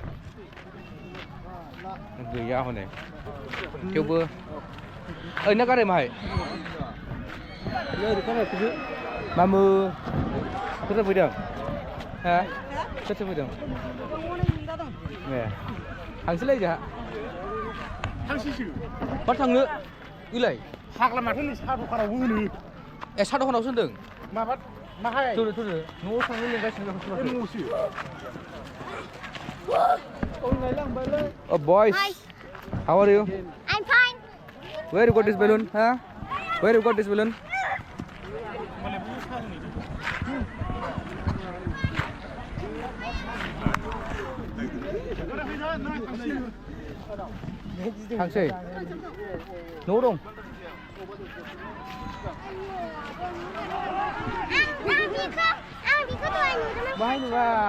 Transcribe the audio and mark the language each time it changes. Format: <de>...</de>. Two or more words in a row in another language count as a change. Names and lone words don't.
<brx>गैया हनै थेवबो ओरैनो गारि माहाय मामु सोर फैदों हा सोर फैदों ए थांसैलै जोंहा मा थांनो इलाय फाग्ला माथो नै साहा दखानावबो होनो ए साहा दखानावसो होनदों माबा माहाय थोरो न'आव थांनो लिंगासिनो</brx> <en>Oh boys, Hi. how are you? I'm fine. Where you got this balloon? Huh? Where you got this balloon?</en> <brx>थांसै न'आव दं बाहाय नुवा</brx>